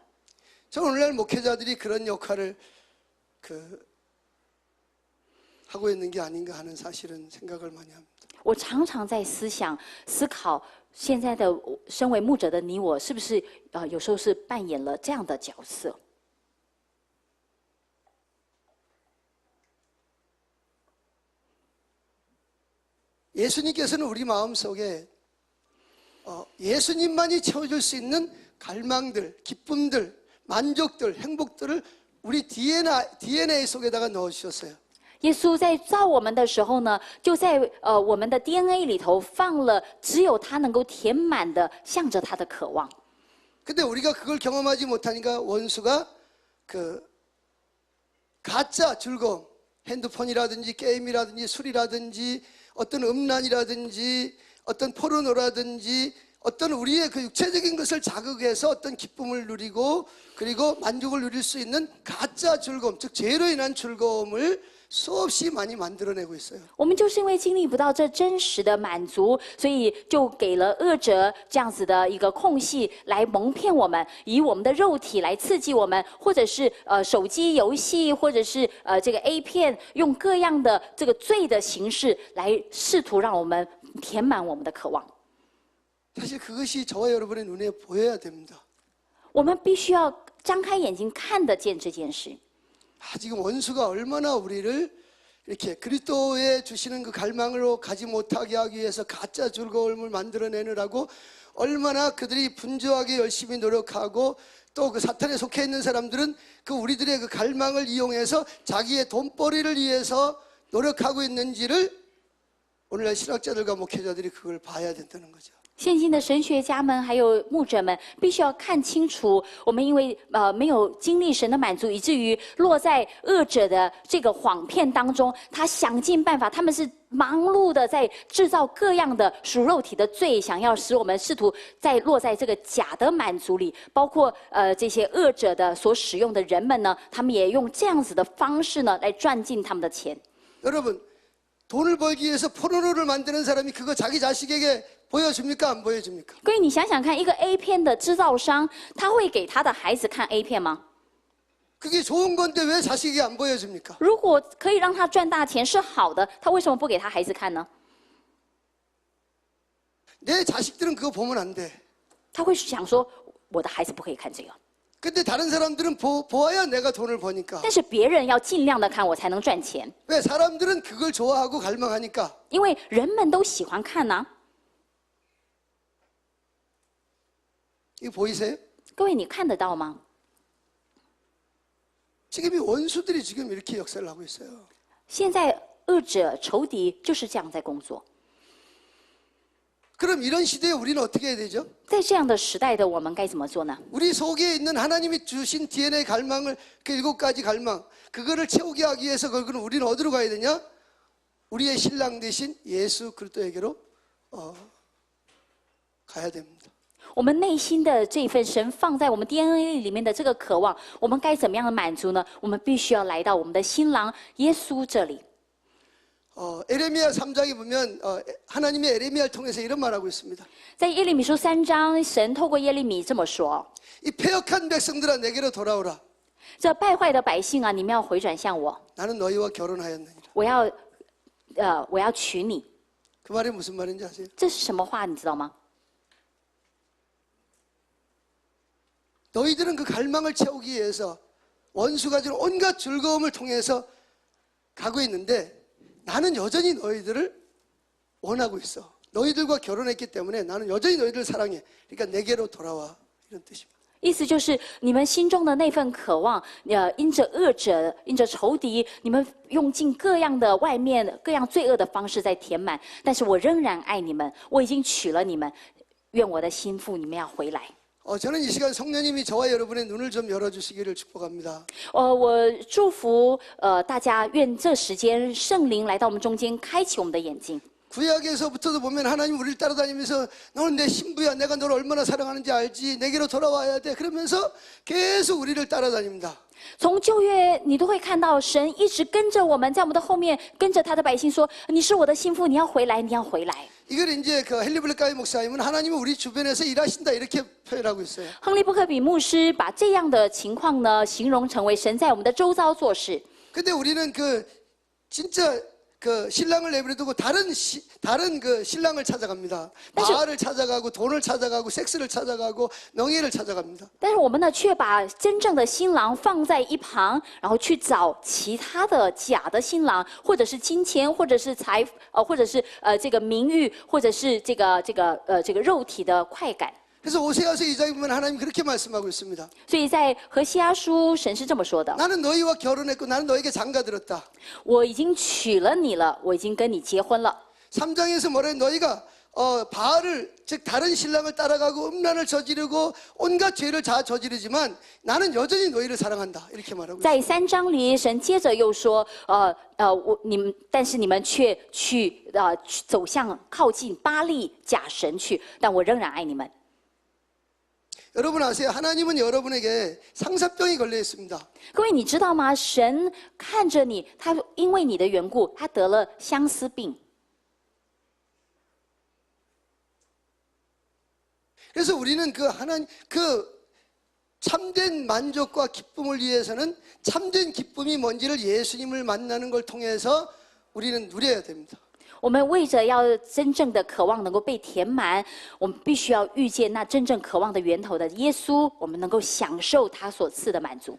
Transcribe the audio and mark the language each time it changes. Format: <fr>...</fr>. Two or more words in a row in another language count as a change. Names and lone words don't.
<ko>저 오늘날 목회자들이 그런 역할을 하고 있는 게 아닌가 하는 사실은 생각을 많이 합니다.</ko> <zh>我常常在思考，现在的身为牧者的你我，是不是有时候是扮演了这样的角色？</zh> <ko>예수님께서는 우리 마음속에 예수님만이 채워줄 수 있는 갈망들, 기쁨들, 만족들, 행복들을 우리 DNA 속에다가 넣어주셨어요.</ko> <zh>耶稣在造我们的时候呢，就在我们的 DNA 里头放了只有他能够填满的，向着他的渴望。</zh> <ko>근데 우리가 그걸 경험하지 못하니까 원수가 가짜 즐거움, 핸드폰이라든지 게임이라든지 술이라든지 어떤 음란이라든지 어떤 포르노라든지 어떤 우리의 그 육체적인 것을 자극해서 어떤 기쁨을 누리고 그리고 만족을 누릴 수 있는 가짜 즐거움, 즉 죄로 인한 즐거움을 수없이 많이 만들어내고 있어요.</ko> <zh>我们就是因为经历不到这真实的满足，所以就给了恶者这样子的一个空隙来蒙骗我们，以我们的肉体来刺激我们，或者是手机游戏，或者是这个 A 片，用各样的这个罪的形式来试图让我们填满我们的渴望。</zh> <ko>사실 그것이 저와 여러분의 눈에 보여야 됩니다.</ko> <zh>我们必须要张开眼睛看得见这件事。</zh> <ko>지금 원수가 얼마나 우리를 이렇게 그리스도에 주시는 그 갈망으로 가지 못하게 하기 위해서 가짜 즐거움을 만들어내느라고 얼마나 그들이 분주하게 열심히 노력하고 또 그 사탄에 속해 있는 사람들은 그 우리들의 그 갈망을 이용해서 자기의 돈벌이를 위해서 노력하고 있는지를 오늘날 신학자들과 목회자들이 그걸 봐야 된다는 거죠.</ko> <zh>现今的神学家们还有牧者们，必须要看清楚，我们因为没有经历神的满足，以至于落在恶者的这个谎骗当中。他想尽办法，他们是忙碌的在制造各样的属肉体的罪，想要使我们试图落在这个假的满足里。包括这些恶者的所使用的人们呢，他们也用这样子的方式呢来赚进他们的钱。</zh> <ko>여러분, 돈을 벌기 위해서 포르노를 만드는 사람이 그거 자기 자식에게 보여줍니까? 안 보여줍니까?</ko> <zh>各位，你想想看，一个 A 片的制造商，他会给他的孩子看 A 片吗？</zh> <ko>그게 좋은 건데 왜 자식에게 안 보여줍니까?</ko> <zh>如果可以让他赚大钱是好的，他为什么不给他孩子看呢？</zh> <ko>내 자식들은 그거 보면 안 돼.</ko> <zh>他会想说，我的孩子不可以看这个，</zh> <ko>근데 다른 사람들은 보아야 내가 돈을 버니까.</ko> <zh>但是别人要尽量的看，我才能赚钱，</zh> <ko>왜 사람들은 그걸 좋아하고 갈망하니까.</ko> <zh>因为人们都喜欢看呐、</zh> <ko>이거 보이세요?</ko> <zh>各位，你看得到吗？</zh> <ko>지금 이 원수들이 지금 이렇게 역사를 하고 있어요.</ko> <zh>现在恶者仇敌就是这样在工作。</zh> <ko>그럼 이런 시대에 우리는 어떻게 해야 되죠?</ko> <zh>在这样的时代的我们该怎么做呢？</zh> <ko>우리 속에 있는 하나님이 주신 DNA 갈망을 그 7가지 갈망 그거를 채우게 하기 위해서 그거는 우리는 어디로 가야 되냐? 우리의 신랑 대신 예수 그리스도에게로 가야 됩니다.</ko> <zh>我们内心的这份神放在我们 DNA 里面的这个渴望，我们该怎么样的满足呢？我们必须要来到我们的新郎耶稣这里。</zh> <ko>에레미야 3장에 보면 하나님의 에레미야를 통해서 이런 말하고 있습니다.</ko> <zh>在耶利米书3章，神透过耶利米这么说：</zh> <ko>이 패역한 백성들아 내게로 돌아오라.</ko> <zh>这败坏的百姓啊，你们要回转向我，</zh> <ko>나는 너희와 결혼하였느니라.</ko> <zh>我要娶你。</zh> <ko>그 말이 무슨 말인지 아세요?</ko> <zh>这是什么话？你知道吗？</zh> <ko>너희들은 그 갈망을 채우기 위해서 원수가 주는 온갖 즐거움을 통해서 가고 있는데 나는 여전히 너희들을 원하고 있어. 너희들과 결혼했기 때문에 나는 여전히 너희들을 사랑해. 그러니까 내게로 돌아와. 이런 뜻입니다.</ko> <zh>意思就是你们心中的那份渴望，因着恶者，因着仇敌，你们用尽各样的外面各样罪恶的方式在填满，但是我仍然爱你们，我已经娶了你们，愿我的心腹你们要回来。</zh> <ko>저는 이 시간 성령님이 저와 여러분의 눈을 좀 열어주시기를 축복합니다.</ko> <zh>我祝福大家，愿这时间圣灵来到我们中间，开启我们的眼睛。</zh> <ko>구약에서부터도 보면 하나님 우리를 따라다니면서 너는 내 신부야, 내가 너를 얼마나 사랑하는지 알지, 내게로 돌아와야 돼, 그러면서 계속 우리를 따라다닙니다.</ko> <zh>从旧约，你都会看到神一直跟着我们，在我们的后面跟着他的百姓说：“你是我的心腹，你要回来，你要回来。”</zh> <ko>이걸 이제 그 헨리블레카이 목사님은 하나님은 우리 주변에서 일하신다 이렇게 표현하고 있어요.</ko> <zh>亨利·布克比牧师把这样的情况呢，形容成为神在我们的周遭做事。</zh> <ko>근데 우리는 그 진짜 그 신랑을 내버려두고 다른 그 신랑을 찾아갑니다. 바알을 찾아가고 돈을 찾아가고 섹스를 찾아가고 명예를 찾아갑니다.</ko> <zh>但是我们呢，却把真正的新郎放在一旁，然后去找其他的假的新郎，或者是金钱，或者是或者是这个名誉，或者是这个肉体的快感。</zh> <ko>그래서 오세아서 2장에 보면 하나님 그렇게 말씀하고 있습니다.</ko> <zh>所以在何西阿书，神是这么说的：</zh> <ko>나는 너희와 결혼했고 나는 너에게 장가들었다.</ko> <zh>我已经娶了你了，我已经跟你结婚了。</zh> <ko>3장에서 뭐래? 너희가 바알을 즉 다른 신랑을 따라가고 음란을 저지르고 온갖 죄를 다 저지르지만 나는 여전히 너희를 사랑한다. 이렇게 말하고</ko> <zh>在</zh> <ko>있습니다.</ko> <zh>3章里，神接着又说：但是你们却去走向靠近巴力假神去，但我仍然爱你们。</zh> <ko>여러분 아세요? 하나님은 여러분에게 상사병이 걸려 있습니다.</ko> <zh>各位，你知道吗？神看着你，他因为你的缘故，他得了相思病。</zh> <ko>그래서 우리는 그 참된 만족과 기쁨을 위해서는 참된 기쁨이 뭔지를 예수님을 만나는 걸 통해서 우리는 누려야 됩니다.</ko> <zh>我们为着要真正的渴望能够被填满，我们必须要遇见那真正渴望的源头的耶稣，我们能够享受他所赐的满足。</zh>